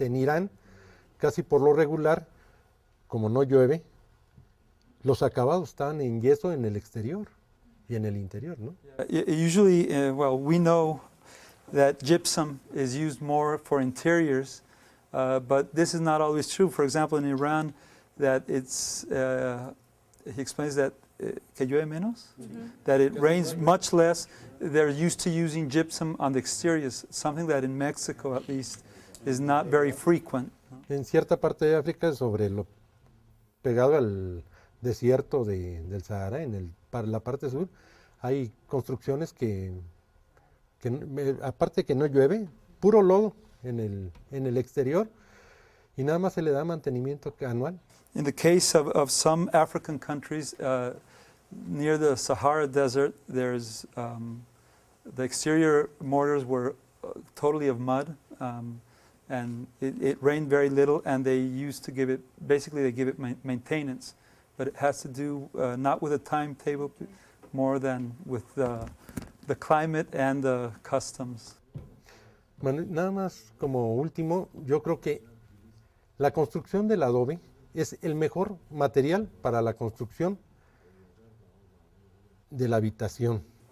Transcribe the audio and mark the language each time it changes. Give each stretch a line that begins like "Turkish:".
Spanish: En Irán, casi por lo regular, como no llueve, los acabados están en yeso en el exterior y en el interior, ¿no?
English: Usually, well, we know that gypsum is used more for interiors, but this is not always true. For example, in Iran, that he explains that
Spanish: que llueve menos,
English: that it rains much less. They're used to using gypsum on the exteriors, something that in Mexico at least is not very frequent.
Spanish: En cierta parte de África, pegado al desierto del Sahara, la parte sur, hay construcciones que aparte que no llueve, puro lodo en el exterior y nada más se le da mantenimiento anual.
English: In the case of some African countries near the Sahara Desert, there's the exterior mortars were totally of mud, and it rained very little, and they used to give it maintenance, but it has to do not with a timetable, more than with the climate and the customs.
Spanish: Bueno, nada más como último, yo creo que la construcción del adobe es el mejor material para la construcción de la habitación.